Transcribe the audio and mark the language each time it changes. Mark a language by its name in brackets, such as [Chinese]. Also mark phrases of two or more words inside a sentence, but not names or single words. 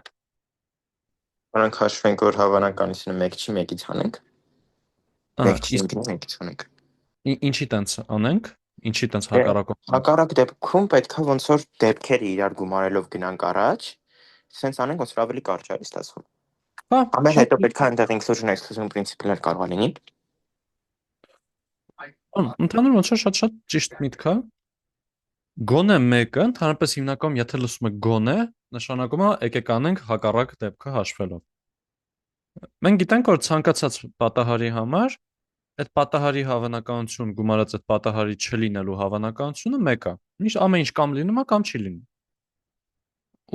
[Armenian] Նրանք հաշվենք, որ հավանականությունը 1 չի, 1-ից հանենք։ 1 չի, 1-ից հանենք։ Ինչի տենց անենք։ Ինչի տենց հակառակով։ Հակառակ դեպքում պետքա ոնց որ դեպքերը իրար գումարելով գնանք առաջ, սենց անենք ոնց որ ավելի կարճ է ստացվում։ Հա, ամեն հետո պետքա այնտեղ [English] inclusion-exclusion principle- [Armenian] ներ կարող լինի։ Ընդհանուր ոնց որ շատ ճիշտ միտք է։ Գոնե 1-ը, ընդհանրապես հիմնականում եթե լսում եք գոնե, նշանակում է եկեք անենք հակառակ դեպքը հաշվելով։ Մենք գիտենք, որ ցանկացած պատահարի համար այդ պատահարի հավանականություն գումարած այդ պատահարի չլինելու հավանականությունը 1 է։ Միշտ ամեն ինչ կամ լինում է, կամ չի լինում։ Ու